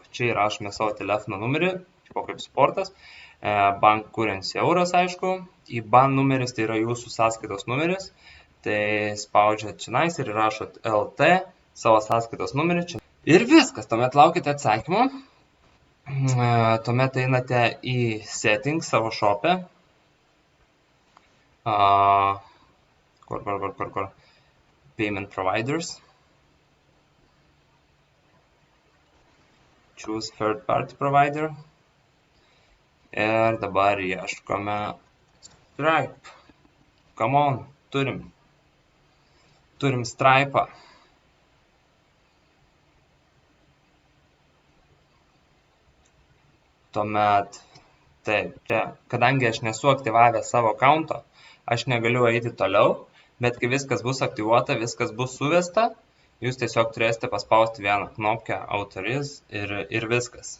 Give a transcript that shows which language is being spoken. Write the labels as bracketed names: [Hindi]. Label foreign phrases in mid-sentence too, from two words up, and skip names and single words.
[Lithuanian] Čia įrašome savo telefono numerį, tipo kaip sportas, [English] bank currency [Lithuanian] euras, aišku, į ban numeris, tai yra jūsų sąskaitos numeris, tai spaudžiat čionais ir įrašot LT, savo sąskaitos numerį čia. Ir viskas, tuomet laukite atsakymą, tuomet einate į settings savo shop'e, kur, [English] payment providers, choose third party provider [Lithuanian] ir dabar ieškome [English] Stripe. Come on, [Lithuanian] turim Stripe'ą. Tuomet, taip, čia, kadangi aš nesu aktyvavęs savo akaunto, aš negaliu eiti toliau, bet kai viskas bus aktyvuota, viskas bus suvesta, jūs tiesiog turėsite paspausti vieną knopkę autoriz ir viskas.